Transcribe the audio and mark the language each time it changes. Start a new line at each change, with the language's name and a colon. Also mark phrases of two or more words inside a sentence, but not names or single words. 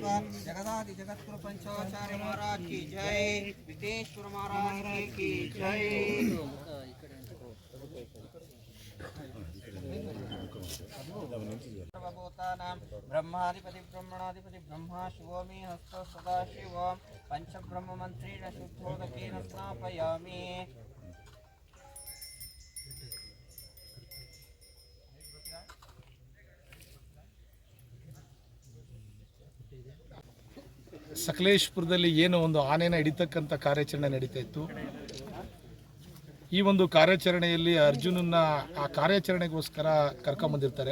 Hindi: जगदादि जगतगुरु पंचाचार्य महाराज की जय। विघ्नेश्वर महाराज की जय।
Sanskrit: ब्रह्माधिपति ब्रह्मणाधिपति ब्रह्मा शिवो मे हस्त सदा शिव पंचब्रह्म मंत्रेण शुद्धोदकेन स्नापयामि।
Kannada: ಸಕಲೇಶಪುರದಲ್ಲಿ ಏನು ಒಂದು ಆನೆನ ಹಿಡಿತಕ್ಕಂಥ ಕಾರ್ಯಾಚರಣೆ ನಡೀತಾ ಇತ್ತು. ಈ ಒಂದು ಕಾರ್ಯಾಚರಣೆಯಲ್ಲಿ ಅರ್ಜುನನ್ನ ಆ ಕಾರ್ಯಾಚರಣೆಗೋಸ್ಕರ ಕರ್ಕೊಂಬಂದಿರ್ತಾರೆ.